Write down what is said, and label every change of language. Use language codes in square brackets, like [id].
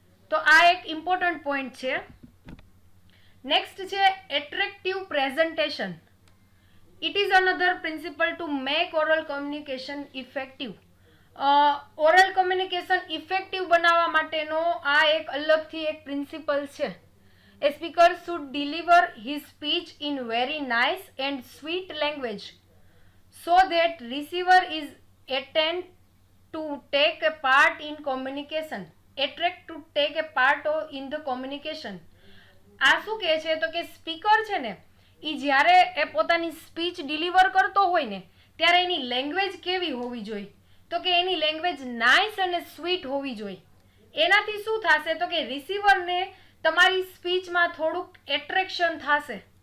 [gu] તો આ એક ઇમ્પોર્ટન્ટ પોઈન્ટ છે. નેક્સ્ટ છે attractive presentation. [en] It is another principle to make oral communication effective. [gu] Oral communication effective બનાવવા માટેનો આ એક અલગથી એક પ્રિન્સિપલ છે. [en] A speaker should deliver his speech in very nice and sweet language so that receiver is attent to take a part in communication. Attract to take a part in the communication. [gu] આ શું કહે છે તો કે speaker છે ને એ જ્યારે એ પોતાની સ્પીચ ડિલિવર કરતો હોય ને ત્યારે એની લેંગ્વેજ કેવી હોવી જોઈએ તો કે એની લેંગ્વેજ નાઇસ અને સ્વીટ હોવી જોઈએ. એનાથી શું થશે તો કે રિસીવરને તમારી સ્પીચમાં થોડુંક એટ્રેક્શન થશે.